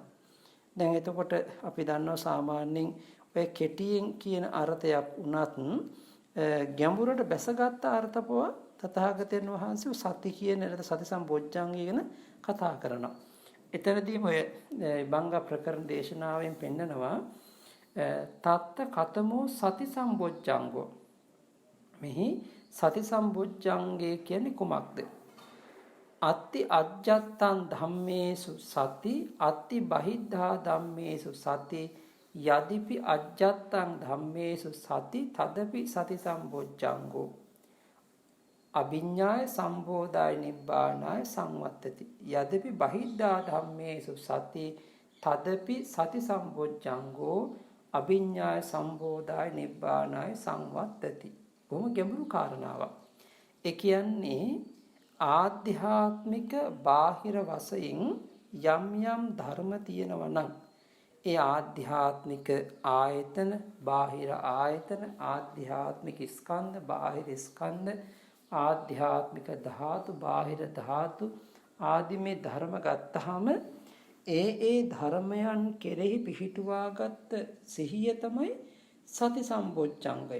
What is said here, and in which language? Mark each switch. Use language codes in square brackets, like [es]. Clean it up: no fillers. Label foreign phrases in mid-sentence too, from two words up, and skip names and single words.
[si] දැන් එතකොට අපි දන්නවා සාමාන්‍යයෙන් ඔය කෙටියෙන් කියන අර්ථයක් උනත් ගැඹුරට බැසගත් අර්ථපව තථාගතයන් වහන්සේ සති කියන සති සම්බොජ්ජංගය ගැන කතා කරනවා. එතනදීම ඔය බංග ප්‍රකරණ දේශනාවෙන් පෙන්නනවා [pi] තත්ත කතමෝ සති සම්බොජ්ජංගෝ. [si] මෙහි සති සම්බොජ්ජංගය කියන්නේ කුමක්ද? [pi] අත්ති අජ්ජත්තං ධම්මේසු සති අත්ති බහිද්ධා ධම්මේසු සති යදිපි අජ්ජත්තං ධම්මේසු සති තදපි සති සම්බොජ්ජංගෝ අභිඤ්ඤාය සම්බෝධාය නිබ්බානාය සංවත්තති යදිපි බහිද්ධා ධම්මේසු සති තදපි සති සම්බොජ්ජංගෝ අභිඤ්ඤාය සම්බෝධාය නිබ්බානාය සංවත්තති. [si] බොහොම ගැඹුරු කාරණාවක්. ඒ කියන්නේ ආධ්‍යාත්මික බාහිර වශයෙන් යම් යම් ධර්ම තියෙනවා නම් ඒ ආධ්‍යාත්මික ආයතන බාහිර ආයතන ආධ්‍යාත්මික ස්කන්ධ බාහිර ස්කන්ධ ආධ්‍යාත්මික ධාතු බාහිර ධාතු ආදී මේ ධර්ම ගත්තාම ඒ ධර්මයන් කෙරෙහි පිහිටුවාගත් සිහිය තමයි සති සම්බොජ්ජංගය.